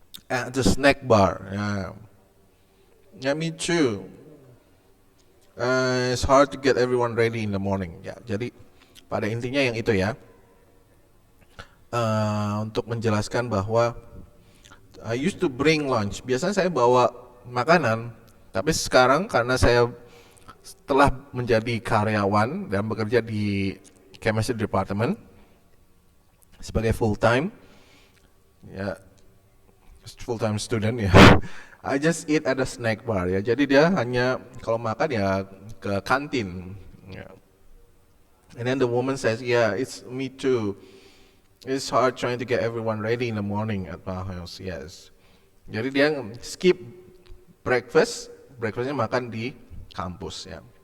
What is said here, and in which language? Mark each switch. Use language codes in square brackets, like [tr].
[en] At the snack bar. Yeah. Yeah, me too. It's hard to get everyone ready in the morning. [id] Ya, jadi pada intinya yang itu ya. Untuk menjelaskan bahwa [en] I used to bring lunch. [id] Biasanya saya bawa makanan, tapi sekarang karena saya telah menjadi karyawan dan bekerja di chemistry department sebagai full time, ya full time student ya. I just eat at a snack bar ya. Jadi dia hanya kalau makan ya ke kantin. Ya. [en] And then the woman says, "Yeah, it's me too. It's hard trying to get everyone ready in the morning at my house." Yes. [id] Jadi dia skip breakfast. Breakfastnya makan di kampus ya.